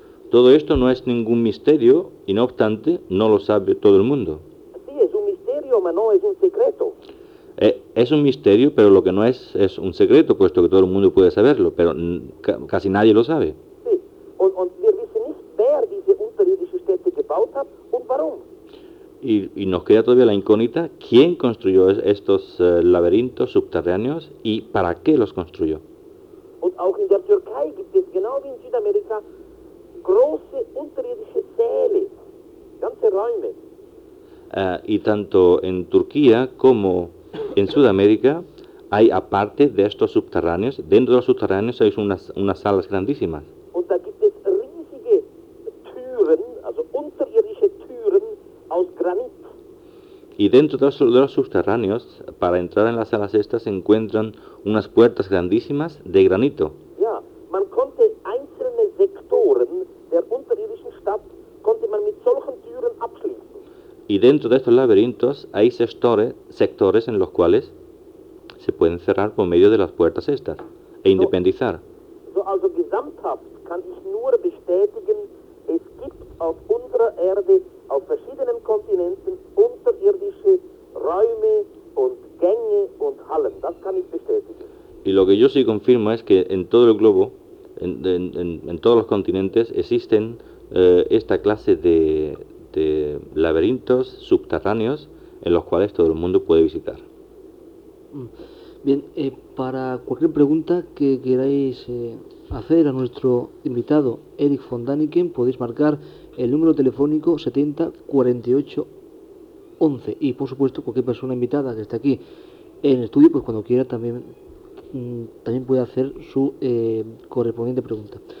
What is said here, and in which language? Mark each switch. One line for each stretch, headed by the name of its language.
Spanish: Todo esto no es ningún misterio y no obstante no lo sabe todo el mundo. Sí, es un misterio, pero no es un secreto. Es un misterio, pero lo que no es un secreto, puesto que todo el mundo puede saberlo, pero casi nadie lo sabe.
German: Sí, und wir wissen nicht, wer diese unterirdischen Städte gebaut hat und warum.
Spanish: Y nos queda todavía la incógnita, ¿quién construyó estos laberintos subterráneos y para qué los construyó?
German: Und auch in der Türkei gibt es genau wie in Südamerika große unterirdische Säle, ganze Räume.
Spanish: Y tanto en Turquía como en Sudamérica hay, aparte de estos subterráneos, dentro de los subterráneos hay unas salas grandísimas.
German: Und da gibt es riesige Türen, also unterirdische Türen aus Granit.
Spanish: Y dentro de los subterráneos, para entrar en las salas estas, se encuentran unas puertas grandísimas de granito.
German: Ja, man konnte einzelne Sektoren der unterirdischen Stadt konnte man mit solchen Türen abschließen.
Spanish: Y dentro de estos laberintos hay sectores en los cuales se pueden cerrar por medio de las puertas estas e independizar.
German: So also gesamthaft kann ich nur bestätigen, es gibt auf unserer Erde auf verschiedenen Kontinenten unterirdische Räume und Gänge und Hallen. Das kann ich bestätigen.
Spanish: Y lo que yo sí confirmo es que en todo el globo, en todos los continentes, existen esta clase de laberintos subterráneos en los cuales todo el mundo puede visitar. Bien, para cualquier pregunta que queráis hacer a nuestro invitado Erik von Däniken, podéis marcar el número telefónico 70 48 11, y por supuesto cualquier persona invitada que esté aquí en el estudio, pues cuando quiera también puede hacer su correspondiente pregunta.